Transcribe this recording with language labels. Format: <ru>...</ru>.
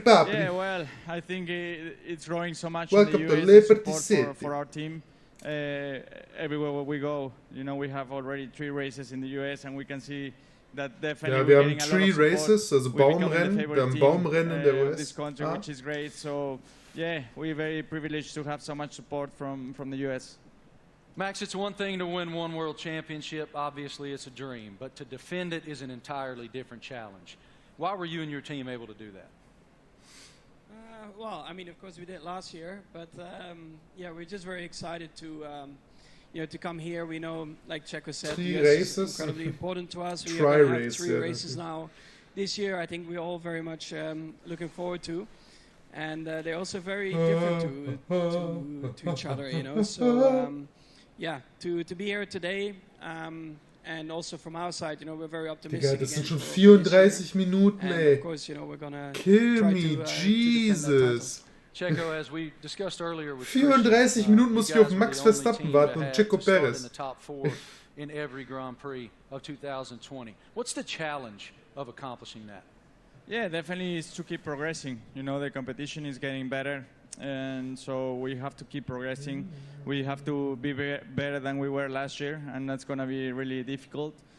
<en>Yeah, well, I think it's growing so much in the US support for our team. Everywhere we go, we have already 3 races in the US, and we can see that definitely</en> <de>wir haben 3 races, also Baumrennen, wir haben Baumrennen in der US.</de> <en>This country, which is great. So, yeah, we're very privileged to have so much support from the US. Max, it's one thing to win one world championship. Obviously, it's a dream, but to defend it is an entirely different challenge. Why were you and your team able to do that? Well, I mean, of course we did last year, but yeah, we're just very excited to, to come here. We know, like Checo said, 3 races, is incredibly important to us. We have 3 races now. This year, I think we're all very much looking forward to, and they're also very different to each other, So, yeah, to be here today. And also from our side, we're very optimistic.</en> <de>Digga, das sind schon 34 Minuten, ey. Kill me, Jesus. 34 Minuten muss ich auf Max Verstappen warten und Checo Perez.</de> <en>In every Grand Prix of 2020. What's the challenge of accomplishing that? Yeah, definitely is to keep progressing. The competition is getting better, and so we have to keep progressing. We have to be better than we were last year, and that's going to be really difficult.</en>